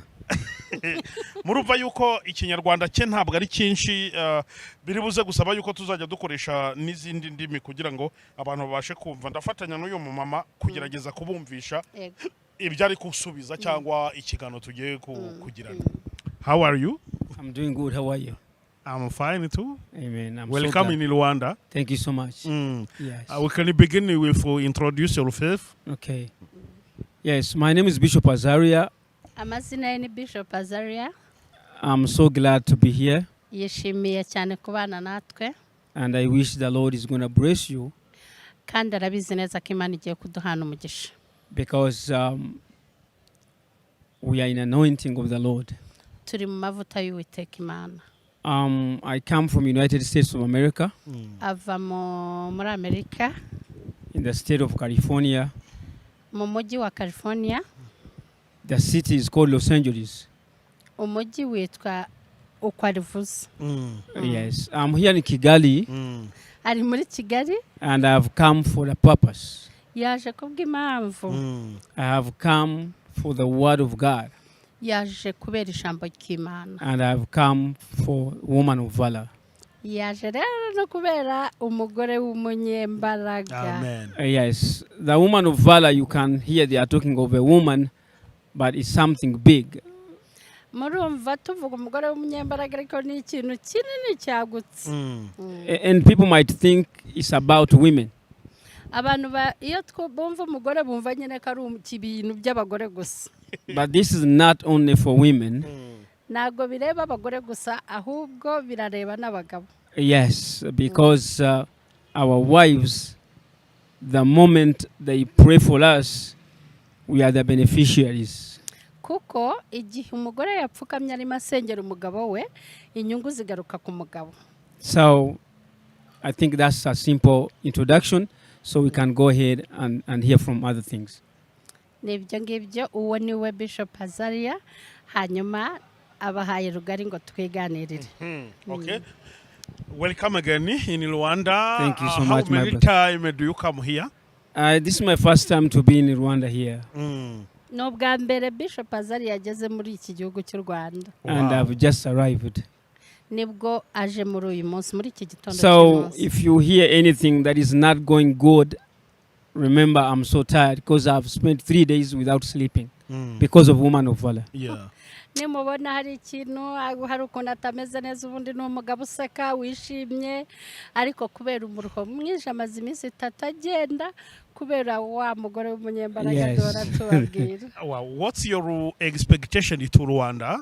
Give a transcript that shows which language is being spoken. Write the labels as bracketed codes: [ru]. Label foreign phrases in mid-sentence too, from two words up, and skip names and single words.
[rw] Murumva yuko ikinyarwanda cye ntabwo ari cyinshi, biri buze gusaba yuko tuzajya dukoresha n'izindi ndimi kugira ngo abantu babashe kumva. Ndafatanya n'uyu mama kugerageza kubumvisha ibyo ari kusubiza cyangwa ikigano tugiye kugirana. [en] How are you? I'm doing good. How are you? I'm fine too. Amen. I'm Welcome so in Rwanda. Thank you so much. Yes. We can begin with introduce yourself. Okay. Yes, my name is Bishop Azaria. [rw] Amazina ni Bishop Azaria. [en] I'm so glad to be here. [rw] Yishimiye cyane kubana natwe. [en] And I wish the Lord is going to bless you. [rw] Kandi arabizi neza ko Imana igiye kuduhana umugisha. [en] Because we are in anointing of the Lord. [rw] Turi mu mavuta y'Uwiteka Imana. [en] I come from United States of America. [rw] Ava muri Amerika. [en] In the state of California. [rw] Mu mujyi wa California. [en] The city is called Los Angeles. [rw] Umujyi witwa Ukwarivuza. [en] Yes, I'm here in Kigali. [rw] Ari muri Kigali. [en] And I have come for a purpose. [rw] Yaje kubw'impamvu. [en] I have come for the word of God. [rw] Yaje kubera ijambo ry'Imana. [en] And I have come for woman of valor. [rw] Yaje rero no kubera umugore w'umunyembaraga. [en] Amen. Yes, the woman of valor, you can hear they are talking of a woman, but it's something big. [rw] Murumva tuvuga umugore w'umunyembaraga ariko ni ikintu kinini cyagutse. [en] And people might think it's about women. [rw] Abantu iyo bumva umugore bumva nyine ko ari ibintu by'abagore gusa. [en] But this is not only for women. [rw] Nago bireba abagore gusa ahubwo birareba n'abagabo. [en] Yes, because our wives the moment they pray for us, we are the beneficiaries. [rw] kuko igihe umugore yapfukamye arimo asengera umugabo we inyungu zigaruka ku mugabo. [en] So I think that's a simple introduction, so we can go ahead and hear from other things. [rw] Nibyo ngibyo, uwo niwe Bishop Azaria, hanyuma abahaye rugari ngo twiganirire. [en] Okay. Welcome again in Rwanda. Thank you so much, How many times do you come here? This is my first time to be in Rwanda here. [rw] No bwa mbere Bishop Azaria yageze muri iki gihugu cy'u Rwanda. [en] And I've just arrived. [rw] Nibwo aje muri uyu munsi muri iki gitondo. [en] So if you hear anything that is not going good, remember I'm so tired because I've spent 3 days without sleeping because of Woman of Valor. Yeah. [rw] Nimubona hari ikintu hari ukuntu atameze neza ubundi ni umugabo useka wishimye ariko kubera umuruho mwinshi amaze iminsi 3 agenda kubera wa mugore w'umunyembaraga dora tubabwira. [en] What's your expectation to Rwanda?